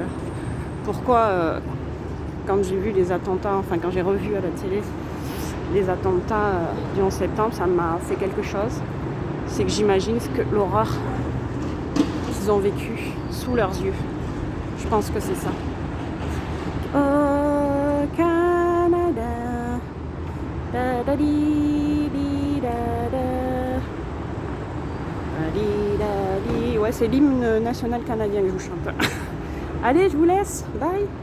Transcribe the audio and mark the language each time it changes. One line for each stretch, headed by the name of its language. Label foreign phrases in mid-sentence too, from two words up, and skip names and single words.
French: Pourquoi, quand j'ai vu les attentats, enfin, quand j'ai revu à la télé les attentats du 11 septembre, ça m'a fait quelque chose. C'est que j'imagine ce que l'horreur qu'ils ont vécu sous leurs yeux. Je pense que c'est ça. Oh, Canada. Da da di di da da. Da di da di. Ouais, c'est l'hymne national canadien que je vous chante. Allez, je vous laisse. Bye.